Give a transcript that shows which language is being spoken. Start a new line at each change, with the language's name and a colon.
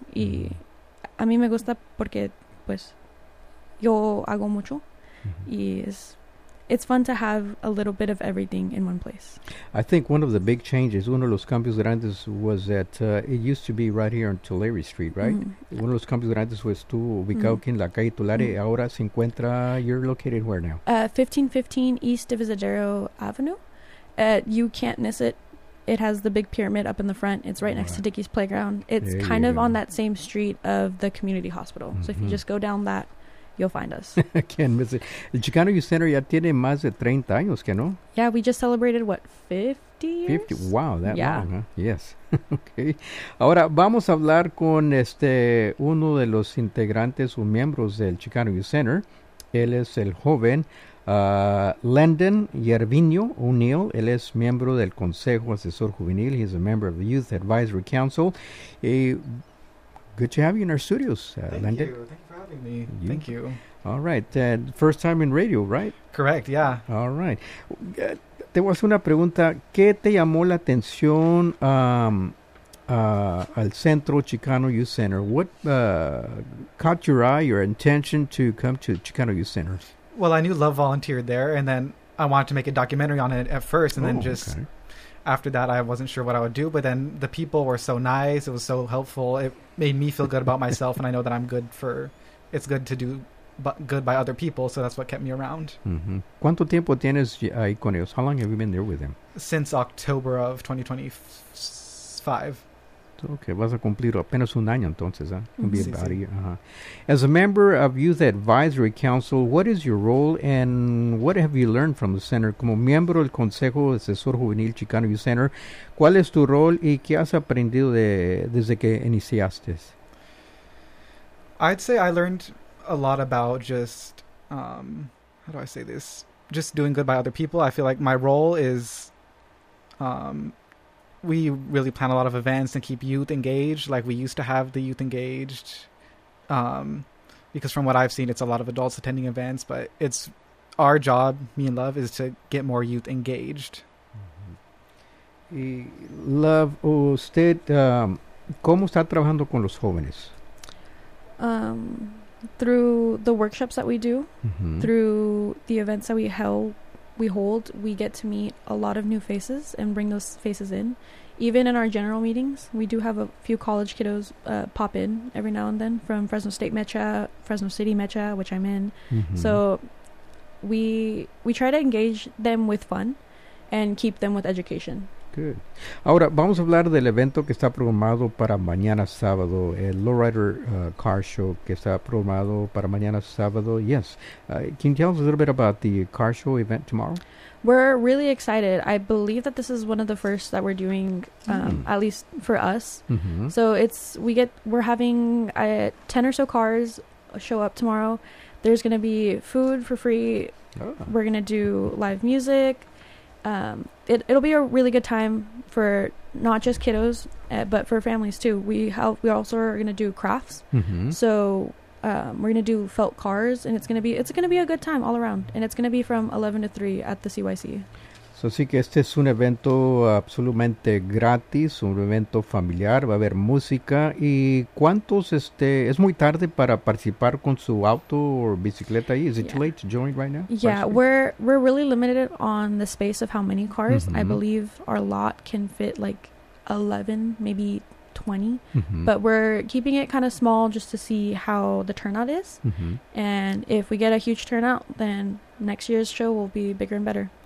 Spanish: Y a mí me gusta porque, pues, yo hago mucho.
English: Mm-hmm. Y it's fun to have a little bit of everything in one place. I think one of the big changes,
Spanish: uno de los cambios grandes
English: was that it used to be right here on Tulare Street, right? Mm-hmm.
Spanish: Uno de los cambios grandes fue tú ubicado aquí en la calle Tulare.
English: Mm-hmm.
Spanish: Ahora se encuentra,
English: you're located where now? 1515 East Divisadero Avenue. You can't miss it. It has the big pyramid up in the front. It's right next to Dickie's Playground. It's there kind of on that same street of the community hospital. Mm-hmm. So if you just go down that, you'll find us. Can't miss it.
Spanish: El Chicano Youth Center ya tiene más de 30 años, ¿que no?
English: Yeah, we just celebrated, what, 50 years? 50, wow, that long, huh? Yes. Okay.
Spanish: Ahora, vamos a hablar con uno de los integrantes o miembros del Chicano Youth Center. Él es el joven Landon Yerviño O'Neill. Él es miembro del Consejo Asesor Juvenil.
English: He's a member of the Youth Advisory Council. Good to have you in our studios, Landon. Thank you. All right. First time in radio, right? Correct, yeah.
Spanish: All right. Te voy a hacer una pregunta. ¿Qué te llamó la atención al Centro Chicano Youth Center?
English: What caught your eye, your intention to come to Chicano Youth Center? Well, I knew Love volunteered there, and then I wanted to make a documentary on it at first, and after that, I wasn't sure what I would do, but then the people were so nice. It was so helpful. It made me feel good about myself, and I know that I'm good for... It's good to do good by other people, so that's what kept me around.
Spanish: Mm-hmm. ¿Cuánto tiempo tienes ahí con ellos?
English: How long have you been there with them? Since October of 2025.
Spanish: Okay, vas a cumplir apenas un año entonces, ¿eh? Mm-hmm. Sí, sí.
English: As a member of Youth Advisory Council, what is your role and what have you learned from the center?
Spanish: Como miembro del Consejo Asesor Juvenil Chicano Youth Center, ¿cuál es tu rol y qué has aprendido desde que iniciaste?
English: I'd say I learned a lot about just, how do I say this? Just doing good by other people. I feel like my role is, we really plan a lot of events and keep youth engaged. Like, we used to have the youth engaged, because from what I've seen, it's a lot of adults attending events, but it's our job, me and Love, is to get more youth engaged.
Spanish: Y Love, usted, ¿cómo está trabajando con los jóvenes?
English: Through the workshops that we do, mm-hmm. through the events that we hold, we get to meet a lot of new faces and bring those faces in. Even in our general meetings, we do have a few college kiddos pop in every now and then from Fresno State Mecha, Fresno City Mecha, which I'm in. Mm-hmm. So we try to engage them with fun and keep them with education. Good.
Spanish: Ahora, vamos a hablar del evento que está programado para mañana sábado, el Lowrider Car Show, que está programado para mañana sábado.
English: Yes. Can you tell us a little bit about the car show event tomorrow? We're really excited. I believe that this is one of the first that we're doing, at least for us. Mm-hmm. So we're having 10 or so cars show up tomorrow. There's going to be food for free. Oh. We're going to do live music. It'll be a really good time for not just kiddos, but for families too. We also are going to do crafts. Mm-hmm. So, we're going to do felt cars, and it's going to be a good time all around. And it's going to be from 11 to 3 at the CYC.
Spanish: So, sí que este es un evento absolutamente gratis, un evento familiar, va a haber música. ¿Y cuántos, es muy tarde para participar con su auto o bicicleta ahí?
English: Is it too late to join right now? Yeah, we're really limited on the space of how many cars. Mm-hmm. I believe our lot can fit like 11, maybe 20. Mm-hmm. But we're keeping it kind of small just to see how the turnout is. Mm-hmm. And if we get a huge turnout, then next year's show will be bigger and better.